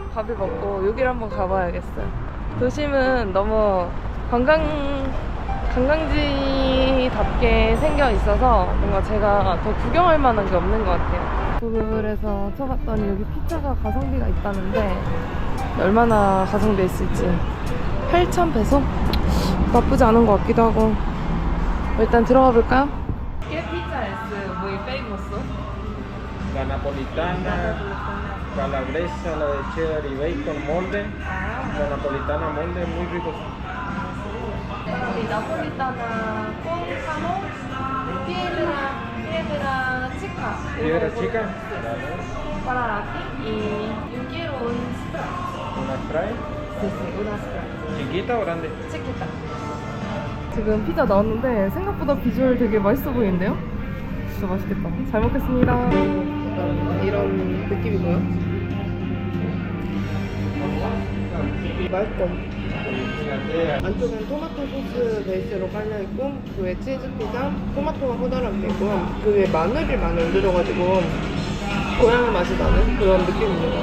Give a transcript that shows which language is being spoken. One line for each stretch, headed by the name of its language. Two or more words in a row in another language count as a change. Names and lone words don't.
Korean: 밥을 먹고 여기를 한번 가봐야겠어요. 도심은 너무 관광지답게 생겨 있어서 뭔가 제가 더 구경할 만한 게 없는 것 같아요. 구글에서 쳐봤더니 여기 피자가 가성비가 있다는데 얼마나 가성비가 있을지. 8,000페소? 나쁘지 않은 것 같기도 하고. 일단 들어가 볼까요?
Spanish: ¿Qué pizza es muy famoso? La napolitana, calabresa, la de cheddar y bacon, molde. La napolitana molde, muy rico. 나폴리타나 con jamón, piedra chica. Piedra chica. Para aquí. Y yo quiero un spray. Una fry. Sí, una spray. ¿Chiquita o grande? 치키타.
Korean: 지금 피자 나왔는데 생각보다 비주얼 되게 맛있어 보이는데요? 진짜 맛있겠다. 잘 먹겠습니다. 이런 느낌이고요. 맛있어. 안쪽엔 토마토 소스 베이스로 깔려있고, 그 위에 치즈 피자, 토마토가 커다랗게 있고, 그 위에 마늘이 많이 얹어져가지고 고향의 맛이 나는 그런 느낌입니다.